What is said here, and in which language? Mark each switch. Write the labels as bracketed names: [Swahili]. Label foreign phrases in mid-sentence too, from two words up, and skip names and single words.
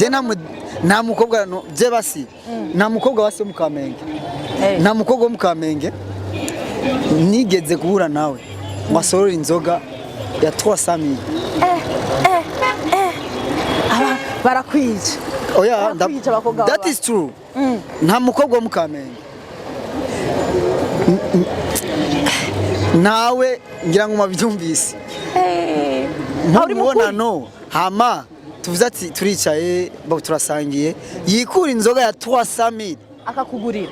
[Rundi] je nta mukobwa je basi nta mukobwa wase mu Kamenge nta mukobwa wo mu Kamenge nigeze guhura nawe wasorora inzoga ya 300,000 barakwica oya [English] that is true [Rundi] nta mukobwa wo mu Kamenge nawe ngira ngo mabyumvise ntubona no hama tuvuze ati turicaye turasangiye yikura inzoga ya 300,000